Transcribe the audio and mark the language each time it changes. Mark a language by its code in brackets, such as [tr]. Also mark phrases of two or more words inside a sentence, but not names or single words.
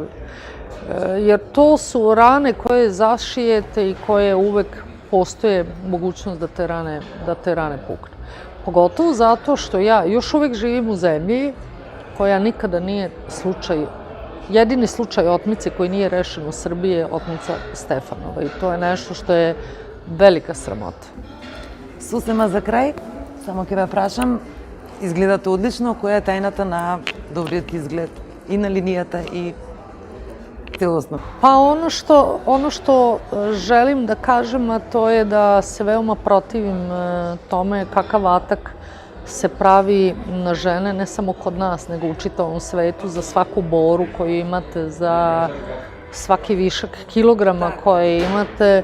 [sr] Jer to su rane koje zašijete i koje uvek postoje mogućnost da te rane puknu. Pogotovo zato što ja još uvek živim u zemlji koja nikada nije jedini slučaj otmice koji nije rešen u Srbiji je otmica Stefanova i to je nešto što je velika sramota. [mk] Сусема за крај, само ќе ве прашам, изгледате одлично, која е тајната на добриот изглед и на линијата и целосно? [sr] Pa ono što želim da kažem, a to je da se veoma protivim tome kakav atak se pravi na žene, ne samo kod nas, nego u čitavom svetu, za svaku boru koju imate, za svaki višak kilograma koje imate.